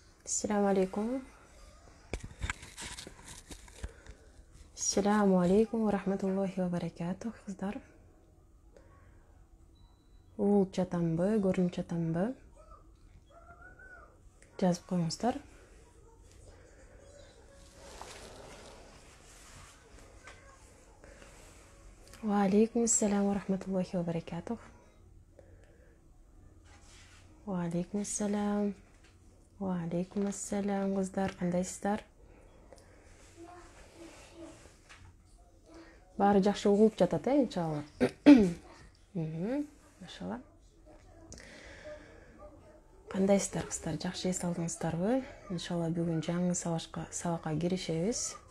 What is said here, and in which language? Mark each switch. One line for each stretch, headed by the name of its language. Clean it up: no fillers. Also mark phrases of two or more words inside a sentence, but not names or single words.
Arabic: السلام عليكم. السلام عليكم ورحمة الله وبركاته kızlar.
Kyrgyz: Uğulup жатамбы, көрүнүп жатамбы? Жазып коюңуздар.
Arabic: وعليكم السلام ورحمة الله وبركاته. وعليكم السلام. وعليكم السلام
Kyrgyz: кыздар, кандайсыздар? Баары жакшы угулуп жатат, иншалла. Машалла. Кандайсыздар кыздар? Жакшы эс алдыңыздарбы? Иншалла бүгүн жаңы сабакка киришебиз.